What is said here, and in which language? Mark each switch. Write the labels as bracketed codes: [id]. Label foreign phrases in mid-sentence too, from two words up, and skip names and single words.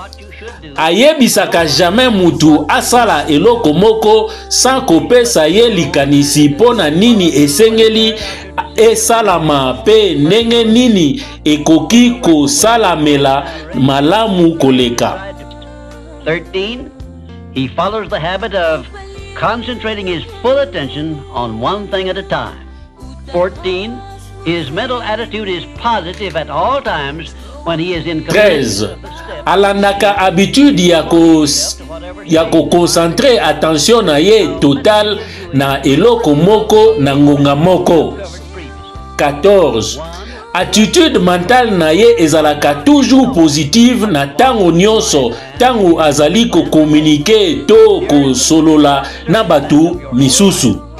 [ln] Ayebisaka jamais mutu asala eloko moko sans kopesa ye likanisi pona nini esengeli esalama pe ndenge nini ekoki kosalamela malamu koleka. 13. [en] He follows the habit of concentrating his full attention on one thing at a time. 14. His mental attitude is positive at all times when he is in 13. [ln] Alandaka habitude ya ko concentre attention na ye total na eloko moko na ngonga moko. 14. [fr] Attitude mentale [ln] na ye ezalaka [fr] toujours positive [ln] na tango nyonso tango azali ko communiquer to ko solola na batu misusu.